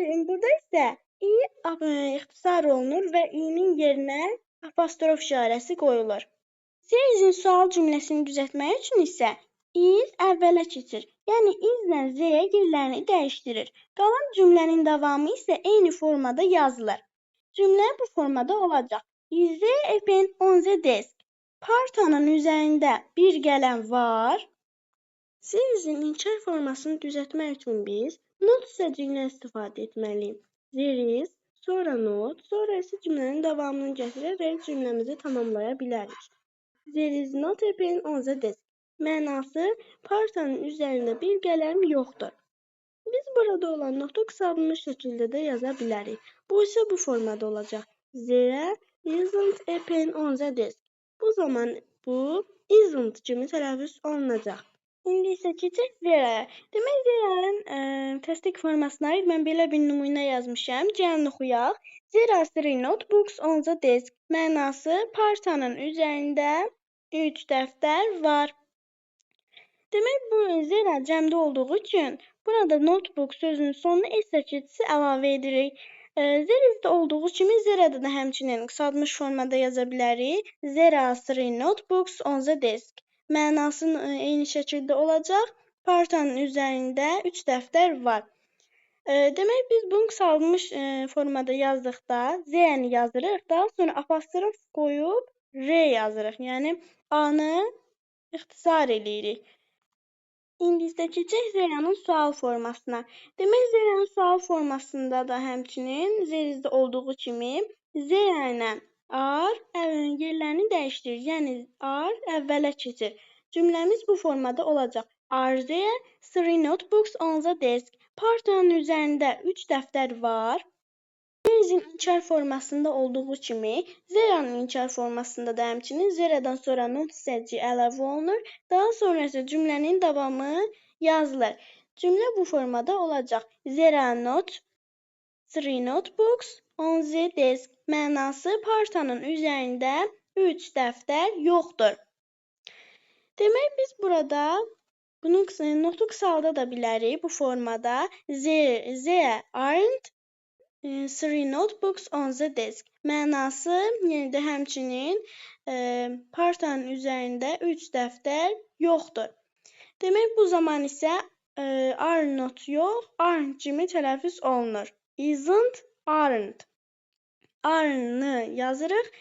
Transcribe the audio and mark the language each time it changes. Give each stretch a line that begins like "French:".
Azerbaijani: Burada isə i ixtisar olunur və i-nin yerinə apostrof işarəsi qoyulur. Zerizin sual cümləsini düzəltmək üçün isə iz əvvələ keçir. Yəni izlə z yerlərini dəyişdirir. Qalan cümlənin davamı isə eyni formada yazılır. Cümlə bu formada olacaq.
English: Is there a pen on the desk?
Azerbaijani: Partanın üzərində bir qələm var. Zerizin inkar formasını düzəltmək üçün biz not hissəciyindən istifadə etməliyik.
English: There is,
Azerbaijani: sonra not, sonra isə cümlənin davamını gətirərək cümləmizi tamamlaya bilərik.
English: There is not a pen on the desk.
Azerbaijani: Mənası, partanın üzərində bir qələm yoxdur. Biz burada olan notu qısaltılmış şəkildə də yaza bilərik. Bu isə bu formada olacaq.
English: There isn't a pen on the desk.
Azerbaijani: Bu zaman bu isn't kimi tələffüz olunacaq. İndi isə keçək Zera'ya. Demək, Zera'nın təsdiq formasına aid mən belə bir nümunə yazmışam. Gəlin oxuyaq.
English: There are 3 notebooks on the desk.
Azerbaijani: Mənası, partanın üzərində 3 dəftər var. Demək, bu Zera cəmdə olduğu üçün burada notebook sözünün sonuna s səkirdisi əlavə edirik. Zerizdə olduğu kimi Zera'da da həmçinin qısaltmış formada yaza bilərik.
English: There are 3 notebooks on the desk.
Azerbaijani: Mənası eyni şəkildə olacaq. Partanın üzərində 3 dəftər var. Demək, biz bunu qısaltmış formada yazdıqda Z-ni yazırıq. Daha sonra apostrof qoyub R yazırıq. Yəni, A-nı ixtisar eləyirik. İndi isə keçək Zera'nın sual formasına. Demək, Zera'nın sual formasında da həmçinin Zerizdə olduğu kimi Zera ilə are yerlərini dəyişdirir. Yəni, are əvvələ keçir. Cümləmiz bu formada olacaq.
English: Are there 3 notebooks on the desk?
Azerbaijani: Partanın üzərində 3 dəftər var. Zerizin inkar formasında olduğu kimi, Zera'nın inkar formasında da həmçinin Zera'dan sonra not hissəciyi əlavə olunur. Daha sonra isə cümlənin davamı yazılır. Cümlə bu formada olacaq.
English: There are not 3 notebooks on the desk.
Azerbaijani: Mənası, partanın üzərində 3 dəftər yoxdur. Demək, biz burada bunun notu qısalda da bilərik bu formada.
English: There aren't 3 notebooks on the desk.
Azerbaijani: Mənası, yəni də həmçinin partanın üzərində 3 dəftər yoxdur. Demək, bu zaman isə
English: Are not
Azerbaijani: yox, aren't kimi tələffüz olunur. Isn't, aren't. Are-nı yazırıq.